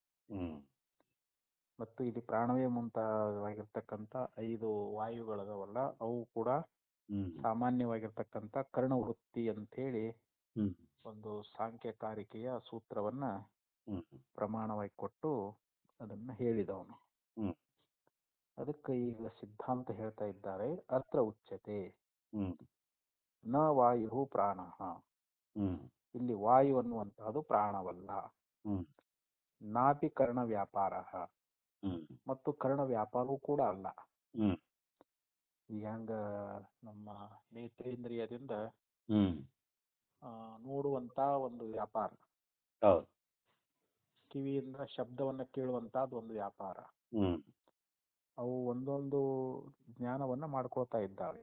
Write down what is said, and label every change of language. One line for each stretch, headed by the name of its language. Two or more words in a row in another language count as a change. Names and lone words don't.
Kannada: ಮತ್ತು ಇಲ್ಲಿ ಪ್ರಾಣವೇ ಮುಂತಾಗಿರ್ತಕ್ಕಂಥ 5 ವಾಯುಗಳದವಲ್ಲ, ಅವು ಕೂಡ ಸಾಮಾನ್ಯವಾಗಿರ್ತಕ್ಕಂಥ ಕರ್ಣವೃತ್ತಿ ಅಂತ ಹೇಳಿ ಒಂದು ಸಾಂಖ್ಯಕಾರಿಕೆಯ ಸೂತ್ರವನ್ನ ಪ್ರಮಾಣವಾಗಿ ಕೊಟ್ಟು ಅದನ್ನ ಹೇಳಿದವನು. ಅದಕ್ಕೆ ಈಗ ಸಿದ್ಧಾಂತ ಹೇಳ್ತಾ ಇದ್ದಾರೆ,
Sanskrit: ಅತ್ರ ಉಚ್ಯತೆ ನ ವಾಯು ಪ್ರಾಣ.
Kannada: ಇಲ್ಲಿ ವಾಯು ಅನ್ನುವಂತಹದ್ದು ಪ್ರಾಣವಲ್ಲ.
Sanskrit: ನಾಪಿ ಕರ್ಣ ವ್ಯಾಪಾರ,
Kannada: ಮತ್ತು ಕರ್ಣ ವ್ಯಾಪಾರವೂ ಕೂಡ ಅಲ್ಲ. ಹಂಗ ನಮ್ಮ ನೇತ್ರೇಂದ್ರಿಯದಿಂದ ನೋಡುವಂತ ಒಂದು ವ್ಯಾಪಾರ, ಕಿವಿಯಿಂದ ಶಬ್ದವನ್ನ ಕೇಳುವಂತಹದ್ದು ಒಂದು ವ್ಯಾಪಾರ, ಅವು ಒಂದೊಂದು ಜ್ಞಾನವನ್ನ ಮಾಡ್ಕೊಳ್ತಾ ಇದ್ದಾವೆ.